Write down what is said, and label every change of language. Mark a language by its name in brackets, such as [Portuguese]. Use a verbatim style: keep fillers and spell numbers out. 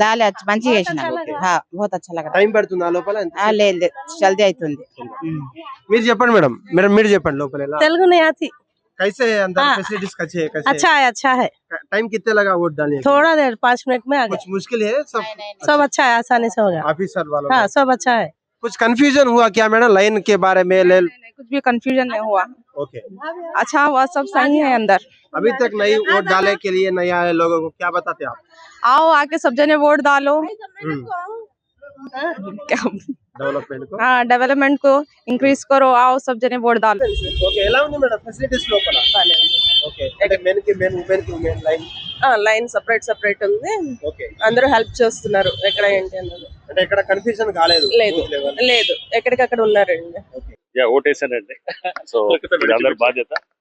[Telugu] దాలే మంచిగా వేసినా, హా [Hindi] बहुत अच्छा लगा. [Telugu] టైం పడుతుందా లోపల? ఆ లేదు జల్దీ అవుతుంది. మీరు చెప్పండి మేడం, మేడం మీరు చెప్పండి లోపల ఎలా? [Hindi] తెలుగు नहीं आती. कैसे अंदर फैसिलिटीज कैसे है? कैसे अच्छा है? अच्छा है. टाइम कितने लगा वोट डालने? थोड़ा देर पाँच मिनट में आ गए. कुछ मुश्किल है? सब सब अच्छा है, आसानी से हो गया. ऑफिसर वालों हाँ सब अच्छा है. कुछ कंफ्यूजन हुआ क्या मैडम लाइन के बारे में? कुछ भी कंफ्यूजन नहीं हुआ. ओके अच्छा हुआ, सब सही है अंदर. अभी तक नई वोट डालने के लिए नए आए लोगों को क्या बताते आप? आओ आके सब जने वोट डालो, डेवलपमेंट को हाँ डेवलपमेंट को इंक्रीज करो, आओ सब जने वोट डालो. [Telugu] ओके ఎలా ఉంది మేడం ఫెసిలిటీస్ లోపల? ఓకే అంటే మెన్ కి మెన్, ఉమెన్ కి ఉమెన్ లైన్ ఆ లైన్ సెపరేట్ సెపరేట్ ఉంది. ఓకే అందరూ హెల్ప్ చేస్తున్నారు, ఎక్కడ ఏంటి అన్నది అంటే ఎక్కడ కన్ఫ్యూజన్ కాలేదు? లేదు లేదు ఎక్కడికక్కడ ఉన్నారండి. యా ఓటేసానండి. సో అందరు బాధ్యత.